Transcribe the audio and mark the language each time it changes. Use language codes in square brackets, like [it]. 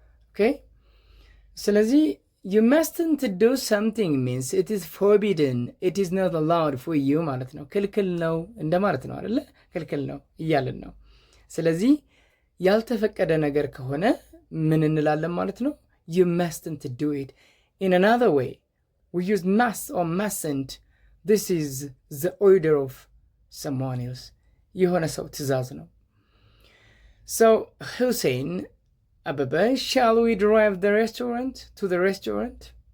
[en] okay ስለዚህ you mustn't do something means it is forbidden, it is not allowed for you [am] ማለት ነው። ክልክል ነው እንደማለት ነው አይደለ? ክልክል ነው እያልን ነው። ስለዚህ ያልተፈቀደ ነገር ከሆነ ምን እንላለን ማለት ነው? [en] you mustn't do it. In another way we use must or mustn't. this is the order of someone else. [am] የሆነ ሰው ትእዛዝ ነው። [en] so Hussein, Ababa, shall we drive to the restaurant?